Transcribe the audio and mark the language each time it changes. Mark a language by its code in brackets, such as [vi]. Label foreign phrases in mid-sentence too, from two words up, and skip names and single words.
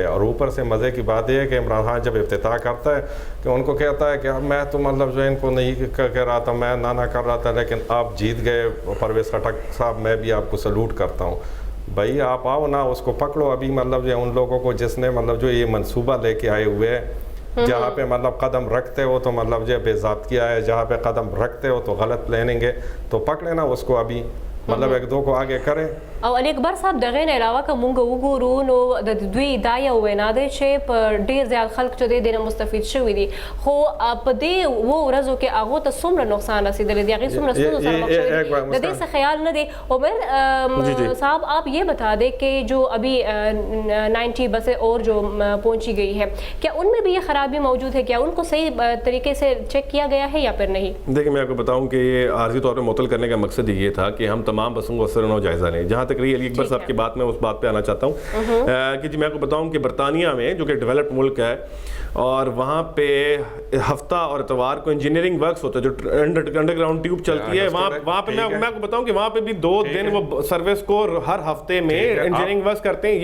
[ur] اور اوپر سے مزے کی بات یہ ہے کہ عمران خان جب افتتاح کرتا ہے کہ ان کو کہتا ہے کہ میں تو مطلب جو ہے ان کو نہیں کہہ رہا تھا، میں نہ کر رہا تھا، لیکن آپ جیت گئے پرویز خٹک صاحب، میں بھی آپ کو سلوٹ کرتا ہوں. بھائی آپ آؤ نا، اس کو پکڑو ابھی، مطلب جو ان لوگوں کو جس نے مطلب جو یہ منصوبہ لے کے آئے ہوئے ہیں، جہاں پہ مطلب قدم رکھتے ہو تو مطلب جو بے ضابطگیہ ہے، جہاں پہ قدم رکھتے ہو تو غلط پلاننگ ہے، تو پکڑے نا اس کو ابھی، مطلب 1-2 کو آگے کریں. [ps] او علی اکبر صاحب دغه نه علاوه که مونږ وګورو نو د دوی دا یو وینا دی چې په ډیر زیات خلک چې دی دنه مستفید شوي دي، خو په دې ورځو کې هغه ته څومره نقصان رسیدلی دی، هغه څومره ستونزو سره مخ شوي دي، د دې څه خیال نه دی. [ur] عمر صاحب آپ یہ بتا دیں کہ جو ابھی 90 بسیں اور جو پہنچی گئی ہے، کیا ان میں بھی یہ خرابی موجود ہے؟ کیا ان کو صحیح طریقے سے چیک کیا گیا ہے یا پھر نہیں؟ دیکھیں میں آپ کو بتاؤں کہ یہ عارضی طور پہ معطل کرنے کا مقصد یہ تھا کہ ہم تمام بسوں کو اثر و جائزہ لیں. جہاں تک رہی علی اکبر صاحب کی بات، میں اس بات پہ آنا چاہتا ہوں کہ جی میں آپ کو بتاؤں کہ برطانیہ میں جو کہ ڈیولپڈ ملک ہے اور وہاں پہ ہفتہ اور اتوار کو [en] engineering works [ur] ہوتا ہے، جو [en] underground tube [ur] چلتی ہے، وہاں پہ میں آپ کو بتاؤں کہ وہاں پہ بھی 2 دن وہ سروس کو ہر ہفتے میں [en] engineering works [ur] کرتے ہیں.